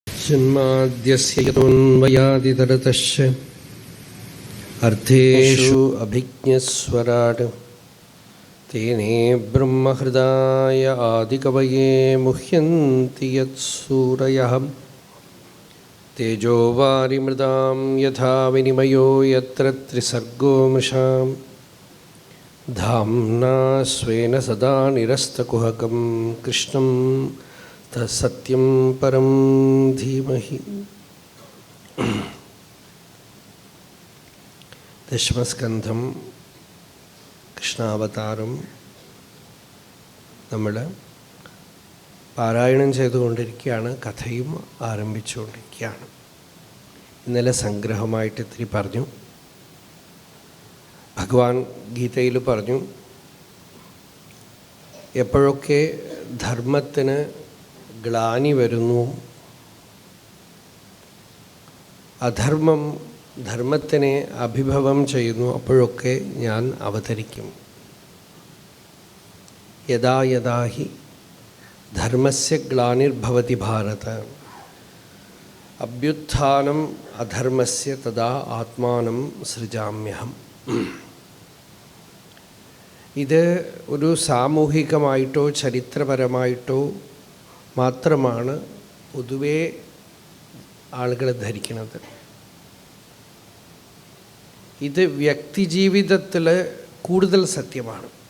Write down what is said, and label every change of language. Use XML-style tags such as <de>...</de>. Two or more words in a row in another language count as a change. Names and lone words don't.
<sa>जन्माद्यस्य यतोऽन्वयादितरतश्च अर्थेषु अभिज्ञस्वराट् तेने ब्रह्महृदाय आदिकवये मुह्यन्ति यत्सूरयः तेजो वारिमृदां यथा विनिमयो यत्र त्रिसर्गो मृषा धाम्ना स्वेन सदा निरस्तकुहकं कृष्णं तत्सत्यं परं धीमहि.</sa> <ml>ദശമസ്കന്ധം കൃഷ്ണാവതാരം നമ്മൾ പാരായണം ചെയ്തുകൊണ്ടിരിക്കുകയാണ്. കഥയും ആരംഭിച്ചുകൊണ്ടിരിക്കുകയാണ്. ഇന്നലെ സംഗ്രഹമായിട്ട് ഇത്തിരി പറഞ്ഞു. ഭഗവാൻ ഗീതയിൽ പറഞ്ഞു, എപ്പോഴൊക്കെ ധർമ്മത്തിന് ഗ്ലാനി വരുന്നു, അധർമ്മം ധർമ്മത്തിനെ അഭിഭവം ചെയ്യുന്നു, അപ്പോഴൊക്കെ ഞാൻ അവതരിക്കും.</ml> <sa>യഥാ യഥാ ഹി ധർമ്മസ്യ ഗ്ലാനിർഭവതി ഭാരത അഭ്യുത്ഥാനം അധർമ്മസ്യ തഥാ ആത്മാനം സൃജാമ്യഹം.</sa> <ml>ഇത് ഒരു സാമൂഹികമായിട്ടോ ചരിത്രപരമായിട്ടോ മാത്രമാണ് പൊതുവേ ആളുകൾ ധരിക്കുന്നത്. ഇത് വ്യക്തിജീവിതത്തിൽ കൂടുതൽ സത്യമാണ്.</ml>